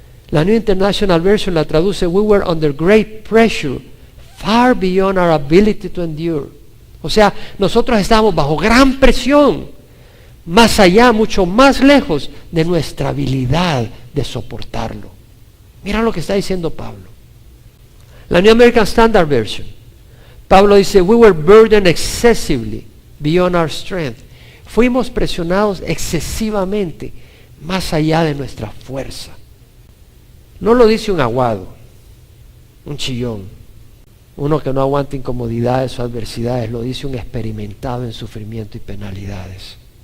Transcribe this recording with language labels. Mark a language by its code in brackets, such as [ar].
[es] La New International Version la traduce, [en] we were under great pressure, far beyond our ability to endure. [es] O sea, nosotros estábamos bajo gran presión, más allá, mucho más lejos de nuestra habilidad de soportarlo. Mira lo que está diciendo Pablo. La New American Standard Version, Pablo dice, [en] we were burdened excessively beyond our strength. [es] Fuimos presionados excesivamente, más allá de nuestra fuerza. No lo dice un aguado, un chillón, uno que no aguanta incomodidades o adversidades, lo dice un experimentado en sufrimiento y penalidades.